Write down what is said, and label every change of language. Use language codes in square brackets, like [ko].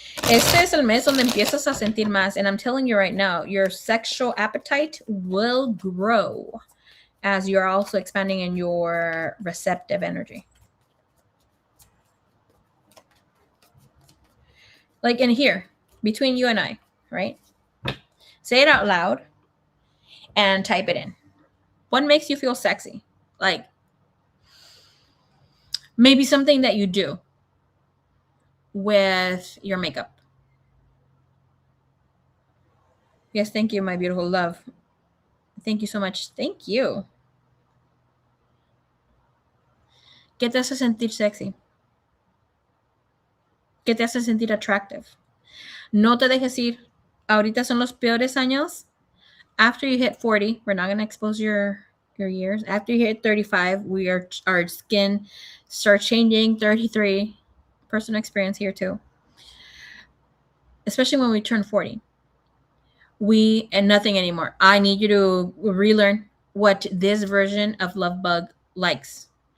[es] Este es el mes donde empiezas a sentir más. [en] And I'm telling you right now, your sexual appetite will grow as you're also expanding in your receptive energy. Like in here, between you and I, right? Say it out loud and type it in. What makes you feel sexy? Like maybe something that you do with your makeup. Yes, thank you, my beautiful love. Thank you so much. Thank you. [es] ¿Qué te hace sentir sexy? ¿Qué te hace sentir attractive? No te dejes ir. Ahorita son los peores años. [en] After you hit 40, we're not going to expose your years. After you hit 35, our skin starts changing. 33, personal experience here too. Especially when we turn 40. And nothing anymore. I need you to relearn what this version of Love Bug likes.